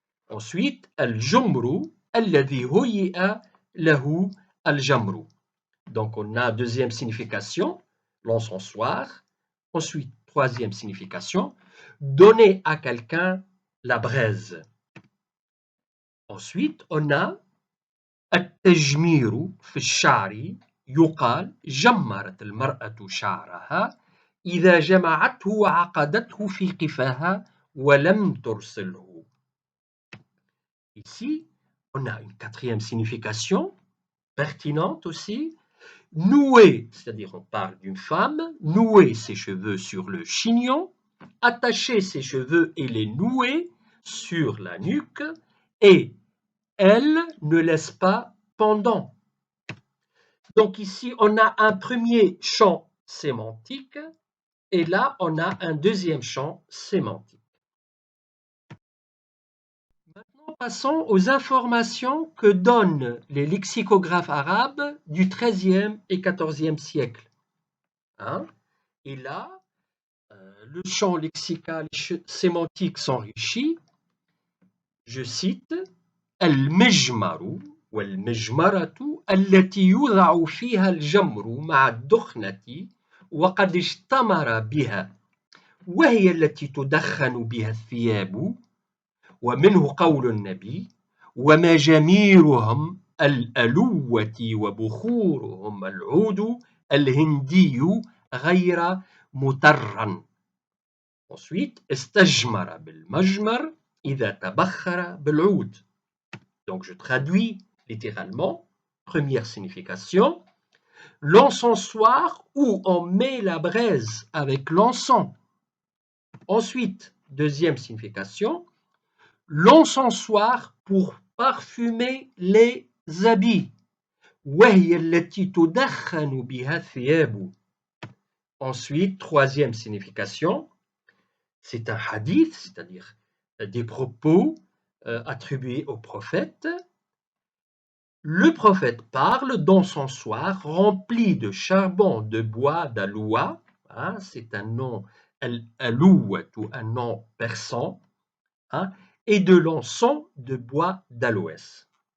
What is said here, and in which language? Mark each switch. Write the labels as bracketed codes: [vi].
[fr] Ensuite, [ar] Al-Jumru, alladhi huyi'a lahu al-jamru. [fr] Donc, on a deuxième signification, l'encensoir. Ensuite, troisième signification, donner à quelqu'un la braise. Ensuite, on a [ar] التجمير في الشعر يقال جمرت المرأة شعرها إذا جمعته وعقدته في قفاها ولم ترسله. [fr] Ici, on a une quatrième signification pertinente aussi. Nouer, c'est-à-dire on parle d'une femme, nouer ses cheveux sur le chignon, attacher ses cheveux et les nouer sur la nuque, et elle ne laisse pas pendant. Donc ici, on a un premier champ sémantique, et là, on a un deuxième champ sémantique. Maintenant, passons aux informations que donnent les lexicographes arabes du XIIIe et XIVe siècle. Hein? Et là, le champ lexical sémantique s'enrichit. Je cite [ar] المجمر والمجمرة التي يوضع فيها الجمر مع الدخنة وقد اشتمر بها وهي التي تدخن بها الثياب ومنه قول النبي ومجاميرهم الألوة وبخورهم العود الهندي غير مترا. [fr] Ensuite, [ar] استجمر بالمجمر إذا تبخر بالعود. [fr] Donc je traduis littéralement. Première signification, l'encensoir où on met la braise avec l'encens. Ensuite, deuxième signification, l'encensoir pour parfumer les habits. [ar] وهي التي تدخن بها الثياب. [fr] Ensuite, troisième signification, c'est un hadith, c'est-à-dire des propos attribués au prophète. Le prophète parle d'encensoir rempli de charbon de bois d'aloua, hein, c'est un nom al-aloua ou un nom persan, hein, et de l'encens de bois d'aloès.